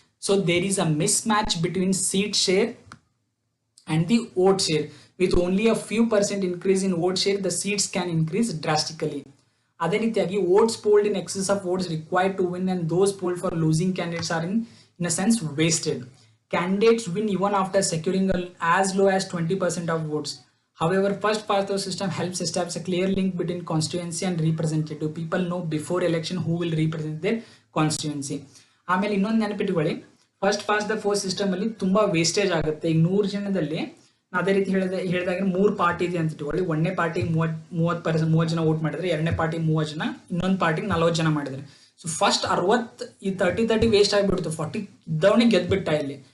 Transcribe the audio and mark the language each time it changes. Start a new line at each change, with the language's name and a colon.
English: So there is a mismatch between seat share and the vote share. With only a few % increase in vote share, the seats can increase drastically.
Kannada: ಅದೇ ರೀತಿಯಾಗಿ
English: Votes polled in excess of votes required to win and those polled for losing candidates are in a sense wasted. Candidates win even after securing as low as 20% of votes. However, first past the system helps establish a clear link between constituency and representative. People know before election who will represent their constituency.
Kannada: ಆಮೇಲೆ ಇನ್ನೊಂದು ನೆನಪಿಟ್ಕೊಳ್ಳಿ, first pass the post system ಅಲ್ಲಿ ತುಂಬಾ wastage ಆಗುತ್ತೆ. ಈಗ 100 ಜನದಲ್ಲಿ ಅದೇ ರೀತಿ ಹೇಳಿದಾಗ 3 ಪಾರ್ಟಿ ಇದೆ ಅಂತ ಇಟ್ಕೊಳ್ಳಿ. ಒಂದನೇ ಪಾರ್ಟಿಗೆ 30 ಜನ ವೋಟ್ ಮಾಡಿದ್ರೆ, ಎರಡನೇ ಪಾರ್ಟಿಗೆ 30 ಜನ, ಇನ್ನೊಂದು ಪಾರ್ಟಿಗೆ 40 ಜನ ಮಾಡಿದ್ರೆ. ಸೊ ಫಸ್ಟ್ 60 ಈ 30 ವೇಸ್ಟ್ ಆಗಿಬಿಡ್ತು, 40 ಇದ್ದವನಿಗೆ ಗೆದ್ಬಿಟ್ಟ ಇಲ್ಲಿ.